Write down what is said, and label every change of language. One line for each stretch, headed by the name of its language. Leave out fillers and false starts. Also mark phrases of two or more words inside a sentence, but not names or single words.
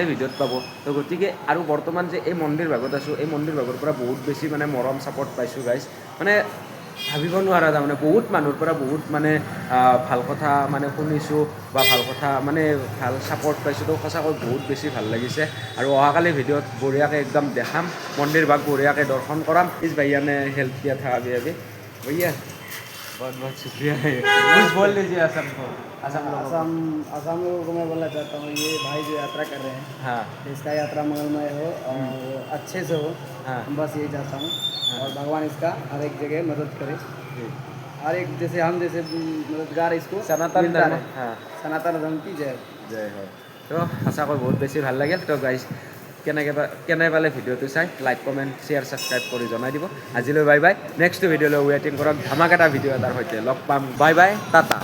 Assamese: ভিডিঅ'ত পাব তো গতিকে আৰু বৰ্তমান যে এই মন্দিৰ ভাগত আছোঁ এই মন্দিৰ ভাগৰ পৰা বহুত বেছি মানে মৰম ছাপৰ্ট পাইছোঁ গাইজ মানে ভাবিব নোৱাৰা তাৰমানে বহুত মানুহৰ পৰা বহুত মানে ভাল কথা মানে শুনিছোঁ বা ভাল কথা মানে ভাল ছাপৰ্ট পাইছোঁ তো সঁচাকৈ বহুত বেছি ভাল লাগিছে আৰু অহাকালি ভিডিঅ'ত বঢ়িয়াকৈ একদম দেখাম মন্দিৰ ভাগ বঢ়িয়াকৈ দৰ্শন কৰাম ইস
Hindi: भैया ने हेल्प किया था अभी भैया बहुत बहुत शुक्रिया कुछ बोल लीजिए असम को असम लोगों को मैं बोलना चाहता हूँ ये भाई जो यात्रा कर रहे हैं हाँ इसका यात्रा मंगलमय हो और अच्छे से हो हाँ बस यही चाहता हूँ और भगवान इसका हर एक जगह मदद करे हर एक जैसे हम जैसे मददगार इसको सनातन मिलता धर्म रहे। हाँ सनातन धर्म की जय
Assamese: জয় হয় তো সঁচাকৈ বহুত বেছি ভাল লাগিল তো গাইজ কেনে পালে ভিডিঅ'টো চাই
English: like comment share subscribe
Assamese: কৰি জনাই দিব আজিলৈ
English: bye bye next video
Assamese: ৱেইটিং কৰক ধামাক এটা ভিডিঅ' এটাৰ সৈতে লগ পাম
English: bye bye tata